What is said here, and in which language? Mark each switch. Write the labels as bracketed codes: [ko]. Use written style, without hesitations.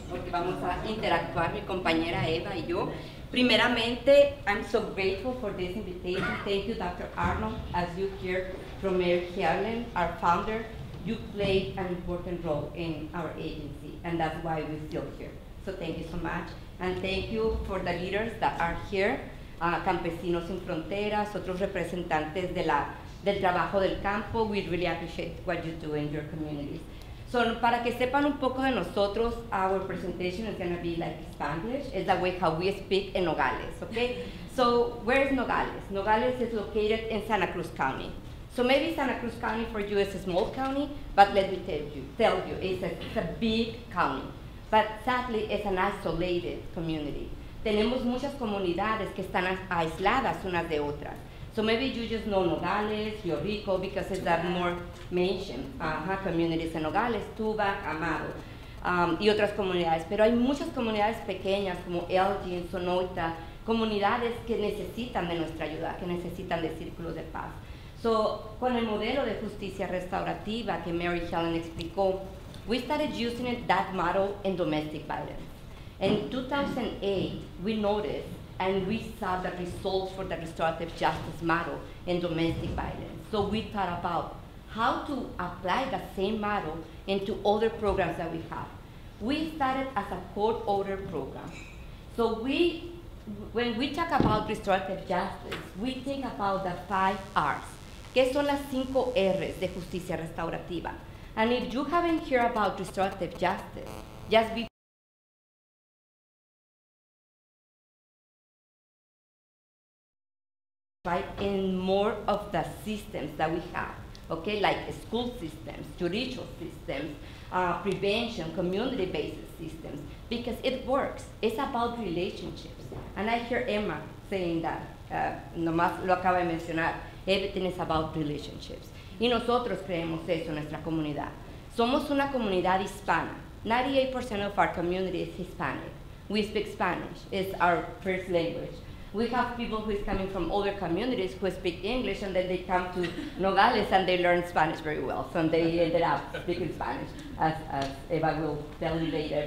[es] Porque vamos a interactuar mi compañera Eva y yo. Primeramente, [en] I'm so grateful for this invitation. Thank you, Dr. Arnold. As you heard from Mayor Helen, our founder, you played an important role in our agency, and that's why we're still here. So thank you so much. And thank you for the leaders that are here, Campesinos Sin Fronteras, [es] otros representantes del trabajo del campo. [en] We really appreciate what you do in your communities. So, [es] para que sepan un poco de nosotros, [en] our presentation is going to be like Spanglish. It's the way how we speak in Nogales, okay? So, where is Nogales? Nogales is located in Santa Cruz County. So maybe Santa Cruz County for you is a small county, but let me tell you, it's a big county. But sadly, it's an isolated community. [es] Tenemos muchas comunidades que están aisladas unas de otras. [en] So maybe you just know Nogales, Rio Rico, because it's that more mentioned communities en Nogales, Tubac, Amado, [es] y otras comunidades. Pero hay muchas comunidades pequeñas como Elgin, Sonoita, comunidades que necesitan de nuestra ayuda, que necesitan de círculos de paz. [en] So, [es] con el modelo de justicia restaurativa que Mary Helen explicó, [en] we started using that model in domestic violence. In 2008, we noticed and we saw the results for the restorative justice model in domestic violence. So we thought about how to apply the same model into other programs that we have. We started as a court order program. So when we talk about restorative justice, we think about the 5 R's. [es] ¿Qué son las 5 R's de justicia restaurativa? [en] And if you haven't heard about restorative justice, just be right in more of the systems that we have, okay, like school systems, judicial systems, prevention, community-based systems, because it works. It's about relationships. And I hear Emma saying that, [es] nomás lo acaba de mencionar, [en] everything is about relationships. [es] Y nosotros creemos eso en nuestra comunidad. Somos una comunidad hispana. [en] 98% of our community is Hispanic. We speak Spanish. It's our first language. We have people who is coming from other communities who speak English, and then they come to Nogales and they learn Spanish very well. So they ended up speaking Spanish, as Eva will tell you later.